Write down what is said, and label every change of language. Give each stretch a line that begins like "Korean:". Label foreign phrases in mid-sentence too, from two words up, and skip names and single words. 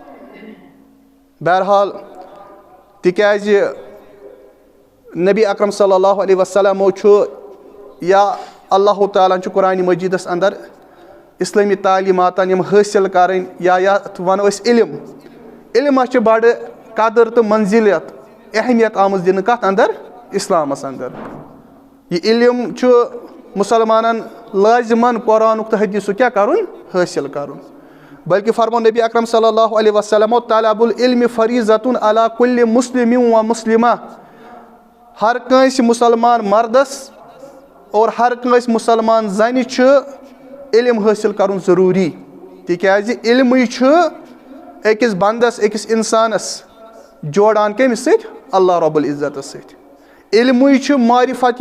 Kashmiri: بہرحال تِکیازِ نبی اکرم صلی اللہ علیہ وسلمو چھُ یا اللہ تعالیٰ ہن چھُ قرآنِ مجیٖدس انٛدر اِسلٲمی تعلیٖماتن یِم حٲصِل کرٕنۍ یا یتھ ونو أسۍ علم علمس چھِ بڑٕ قدٕر تہٕ منزِلت اہمیت آمٕژ دِنہٕ کتھ انٛدر اسلامس انٛدر یہِ علم چھُ مُسلمانن لٲزِمن قرآنُک تہٕ حدیٖثُک کیاہ کرُن حٲصِل کرُن بلکہِ فرمو نبی اکرم صلی اللہ علیہ وسلمو
Arabic: طلب العلم فریضتُن علی کُلہِ مُسلِم و مُسلِمہ
Kashmiri: ہر کٲنٛسہِ مُسلمان مردس اور ہر کٲنٛسہِ مُسلمان زنہِ چھُ علم حٲصِل کرُن ضروٗری تِکیازِ علمٕے چھُ أکِس بنٛدس أکِس انسانس جوڑان کٔمِس سۭتۍ اللہ رۄب العزتس سۭتۍ علمٕے چھُ معرفتی